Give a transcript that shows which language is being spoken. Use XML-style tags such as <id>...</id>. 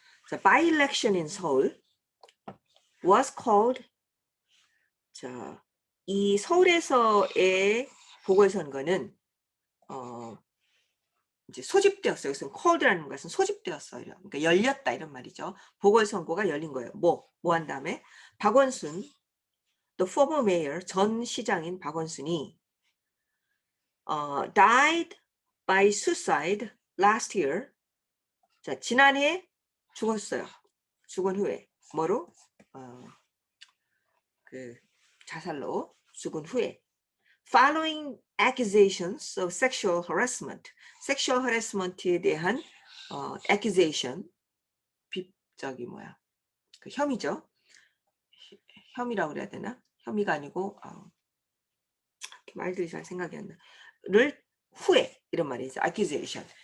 <en>자, by-election in Seoul was called.</en> <ko>자, 이 서울에서의 보궐선거는 이제 소집되었어요. 그래서 called라는 것은 소집되었어요. 그러니까 열렸다 이런 말이죠. 보궐선거가 열린 거예요. 뭐 한 다음에</ko> <en>박원순, the former mayor,</en> <ko>전 시장인 박원순이</ko> <en>died by suicide last year.</en> <ko>자, 지난해 죽었어요. 죽은 후에 뭐로? 그 자살로 죽은 후에.</ko> <en>Following accusations of sexual harassment.</en> <ko>sexual harassment에 대한 accusation, 저기 뭐야, 그 혐의죠. 혐의라고 그래야 되나? 혐의가 아니고 말들이 잘 생각이 안 나. 를 후에 이런 말이죠. accusation.</ko>